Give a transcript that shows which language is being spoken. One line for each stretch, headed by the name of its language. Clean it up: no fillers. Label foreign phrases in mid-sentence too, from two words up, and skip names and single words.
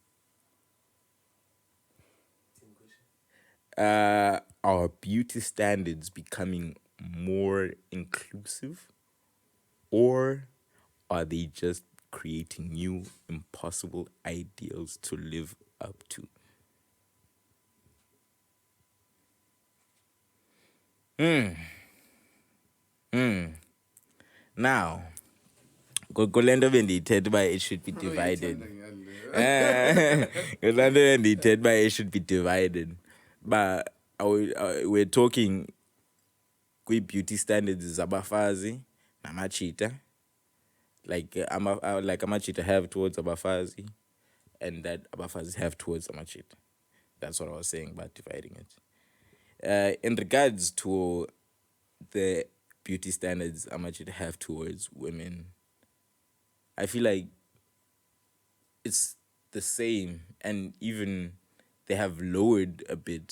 English: Are beauty standards becoming more inclusive, or are they just creating new impossible ideals to live up to? Now,
Xhosa: Golendo bendithetha uba
English: it should be divided.
Xhosa: Golendo bendithetha uba
English: it should be divided. But we're talking beauty standards
Xhosa: zabafazi namachita.
English: Like amachita have towards abafazi, and that abafazi have towards amachita. That's what I was saying about dividing it. In regards to the beauty standards amachita have towards women, I feel like it's the same, and even they have lowered a bit.